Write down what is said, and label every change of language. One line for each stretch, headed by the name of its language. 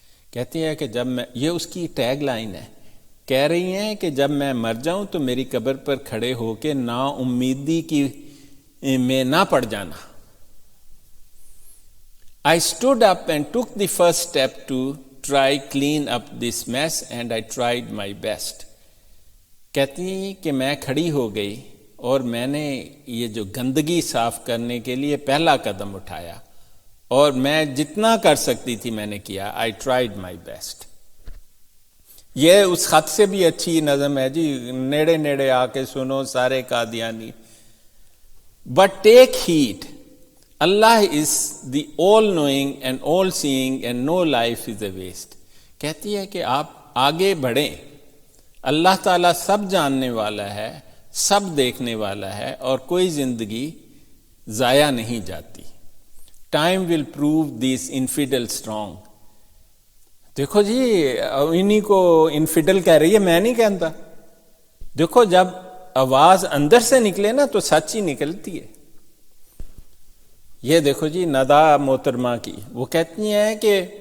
Urdu: کہتی ہے کہ جب میں، یہ اس کی ٹیگ لائن ہے، کہہ رہی ہیں کہ جب میں مر جاؤں تو میری قبر پر کھڑے ہو کے نا امیدی کی میں نہ پڑ جانا۔
English: I stood up and took the first step to try clean up this mess and I tried my best.
Urdu: کہتی ہیں کہ میں کھڑی ہو گئی اور میں نے یہ جو گندگی صاف کرنے کے لیے پہلا قدم اٹھایا اور میں جتنا کر سکتی تھی میں نے کیا۔
English: I tried my best.
Urdu: یہ اس خط سے بھی اچھی نظم ہے جی، نیڑے نیڑے آ کے سنو سارے Qadiani.
English: But take heed, Allah is the all knowing and all seeing and no life is a waste.
Urdu: کہتی ہے کہ آپ آگے بڑھیں، اللہ تعالیٰ سب جاننے والا ہے، سب دیکھنے والا ہے اور کوئی زندگی ضائع نہیں جاتی۔
English: Time will prove this infidel strong.
Urdu: دیکھو جی انہی کو انفیڈل کہہ رہی ہے، میں نہیں کہتا۔ دیکھو جب آواز اندر سے نکلے نا تو سچ ہی نکلتی ہے۔ یہ دیکھو جی ندا محترمہ کی، وہ کہتی ہیں کہ